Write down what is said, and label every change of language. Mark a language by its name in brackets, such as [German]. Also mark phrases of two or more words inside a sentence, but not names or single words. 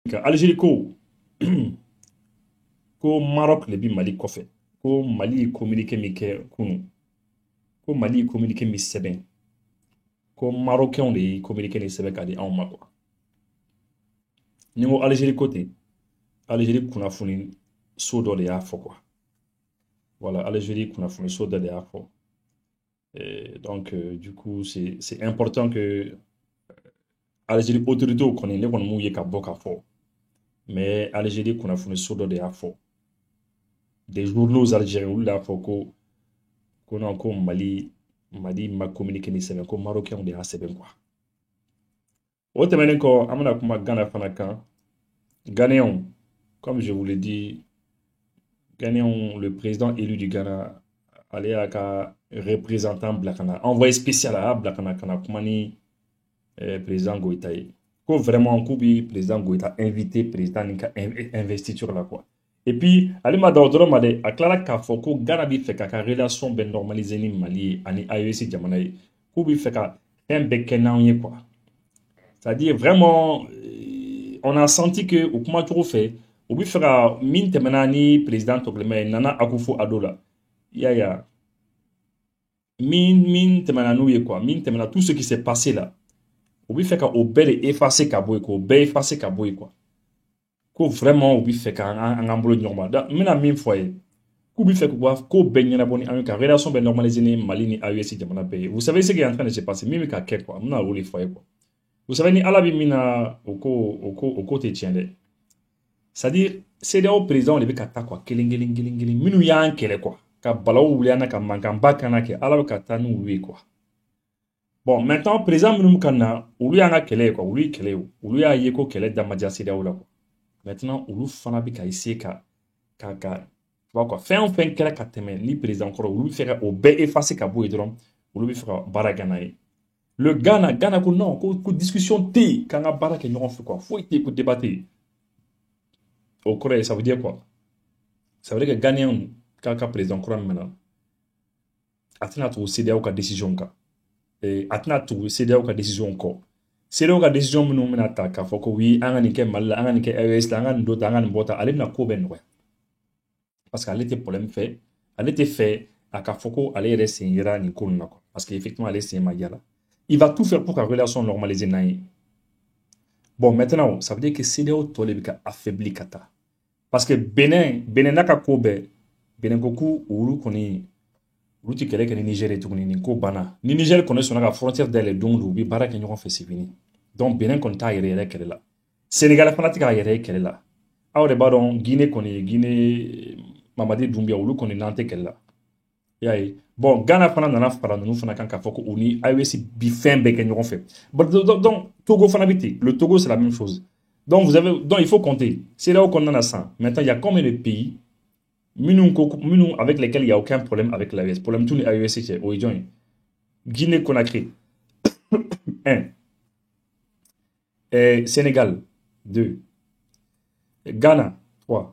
[Bambara] Algérie ko ko Maroc le bi Mali kɔfɛ ko Mali ye communiqué min kɛ kunun ko Mali ye communiqué min sɛbɛn ko Marocains de ye communiqué nin sɛbɛn ka di anw ma quoi. Ni ko Algérie ko ten Algérie kunnafoni so dɔ de y'a fɔ quoi. Voilà, Algérie kunnafoni so dɔ de y'a fɔ. [French] Donc du coup c'est important que Algérie autorités [Bambara] kɔni ne kɔni m'u ye ka bɔ ka fɔ. Mais Algérie kunnafoni so dɔ de y'a fɔ. [French] Des journaux algériens [Bambara] olu y'a fɔ ko non ko Mali ma communiqué ni sɛbɛn ko Marocains de y'a sɛbɛn quoi. O tɛmɛnen kɔ an bɛna kuma Ghana fana kan. [French] Ghanéens, comme je vous l'ai dit, Ghanéens, le président élu du Ghana, [Bambara] ale y'a ka représentant bila ka na, [French] envoyé spécial [Bambara] a y'a bila ka na kuma ni président Goïta ye. Ko vraiment k'u bi président Goïta invité président nin ka investiture la quoi. [French] Et puis [Bambara] ale ma da o dɔrɔn ma dɛ, a tilala k'a fɔ ko Ghana bi fɛ k'a ka relation bɛ normaliser ni Mali ye ani AES jamana ye. K'u bi fɛ ka fɛn bɛɛ kɛ n'anw ye quoi. [French] C'est-à-dire vraiment on a senti que au [Bambara] kuma cogo fɛ u bi fɛ ka min tɛmɛna ni président tɔgɔlɛma ye Nana Akufo-Addo la. Ya min tɛmɛna n'u ye quoi, min tɛmɛna [French] tout ce qui s'est passé là. [Bambara] U bi fɛ ka o bɛɛ de effacer ka bɔ yen, k'o bɛɛ effacer ka bɔ yen quoi. Ko vraiment u bi fɛ ka an k'an bolo ɲɔgɔn ma. Donc n bɛna min fɔ a ye, k'u bi fɛ k'o bɛɛ ɲɛnabɔ ni an ye, ka relation bɛɛ normaliser ni Mali ni AES jamana bɛɛ ye. [French] Vous savez ce qui est en train de se passer, [Bambara] min bɛ ka kɛ quoi, n bɛna o de fɔ a ye quoi. [French] Vous savez [Bambara] ni Ala bi min na o ko tɛ tiɲɛ dɛ. C'est-à-dire CEDEAO président de bɛ ka taa quoi kelen minnu y'an kɛlɛ quoi, ka balawu wuli an na, ka mankanba kana kɛ, Ala bɛ ka taa n'olu ye quoi. [French] Bon, maintenant, [Bambara] président minnu ka na, olu y'an ka kɛlɛ ye quoi, olu ye kɛlɛ ye, olu y'a ye ko kɛlɛ da ma diya CEDEAO la quoi. Maintenant, olu fana bɛ ka essayer ka [French] tu vois [Bambara] quoi, fɛn o fɛn kɛra ka tɛmɛ ni président kɔrɔ, olu bɛ fɛ ka o bɛɛ effacer ka bɔ yen dɔrɔn, olu bɛ fɛ ka baara kɛ n'a ye. Le Ghana ko non, ko discussion tɛ yen, k'an ka baara kɛ ɲɔgɔn fɛ quoi, foyi tɛ yen ko débat tɛ yen. [French] Au Corée, ça veut dire quoi? Ça veut dire que [Bambara] Ghanéen ka président kura min na, a tɛna tugu CEDEAO ka décision kan. A tɛna tugu CEDEAO ka décision kɔ. CEDEAO ka décision minnu bɛna ta k'a fɔ ko oui, an ka nin kɛ Mali la, an ka nin kɛ AES la, an ka nin dɔ ta, an ka nin bɔ ta, ale bɛna ko bɛɛ nɔgɔya. [French] Parce que [Bambara] ale tɛ problème fɛ, ale tɛ fɛ a ka fɔ ko ale yɛrɛ sen yera nin ko ninnu na quoi. [French] Parce que effectivement [Bambara] ale sen ma yala. [French] Il va tout faire pour que la relation normaliser [Bambara] n'an ye. [French] Bon, maintenant, ça veut dire que [Bambara] CEDEAO tɔ de bɛ ka affaibli ka taa. [French] Parce que [Bambara] Benin n'a ka ko bɛɛ, Benin ko k'u olu kɔni olu tɛ kɛlɛ kɛ ni Niger ye tuguni, nin ko banna. Ni Niger kɔni sɔnna ka frontière dayɛlɛ don o don u bɛ baara kɛ ɲɔgɔn fɛ [French] c'est fini. [Bambara] Donc Benin kɔni t'a yɛrɛ kɛlɛ la. Sénégal fana tɛ k'a yɛrɛ kɛlɛ la. Aw de b'a dɔn Guinée kɔni, Guinée Mamadi Doumbia olu kɔni n'an tɛ kɛlɛ la. I y'a ye. Bon, Ghana fana nana fara ninnu fana kan k'a fɔ ko u ni AES bi fɛn bɛɛ kɛ ɲɔgɔn fɛ. Donc Togo fana bɛ ten. [French] Le Togo c'est la même chose. Donc il faut compter. C'est là où on en a 100. Maintenant, il y a combien de pays avec lesquels il n'y a aucun problème avec l'AES? Problème tout les AES, c'est Guinée Conakry 1. Sénégal 2. Ghana 3.